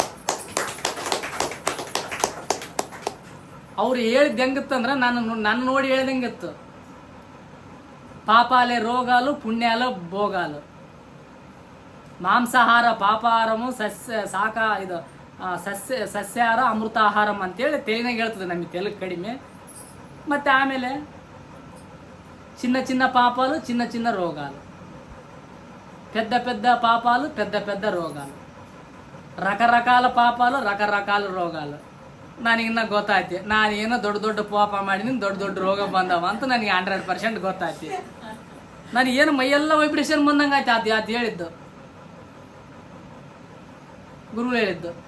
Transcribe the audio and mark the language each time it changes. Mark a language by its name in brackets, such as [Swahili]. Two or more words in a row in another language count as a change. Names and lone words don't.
[Kannada] ಅವ್ರು ಹೇಳಿದ ಹೆಂಗಿತ್ತಂದ್ರೆ ನನ್ನ ನೋಡಿ ಹೇಳ್ದಂಗಿತ್ತು. [Telugu] పాపాలే రోగాలు పుణ్యాల భోగాలు, మాంసాహార పాపాహారము సస్యాహార అమృతాహారం [Kannada] ಅಂತೇಳಿ ತೆಲಿನಾಗ ಹೇಳ್ತದೆ ನಮಗೆ ತೆಲುಗು ಕಡಿಮೆ. ಮತ್ತು ಆಮೇಲೆ [Telugu] చిన్న పాపాలు చిన్న రోగాలు, పెద్ద పాపాలు పెద్ద రోగాలు, రకరకాల పాపాలు రకరకాల రోగాలు. [Kannada] ನನಗಿನ್ನ ಗೊತ್ತಾಯ್ತು, ನಾನೇನೋ ದೊಡ್ಡ ಪಾಪ ಮಾಡಿದ್ದೀನಿ, ದೊಡ್ಡ ರೋಗ ಬಂದವ ಅಂತ ನನಗೆ 100% ಗೊತ್ತಾಯ್ತು. ನನಗೇನು ಮೈಯೆಲ್ಲ ವೈಬ್ರೇಷನ್ ಬಂದಂಗೆ ಆಯ್ತು. ಅದು ಹೇಳಿದ್ದು ಗುರುಗಳು ಹೇಳಿದ್ದು.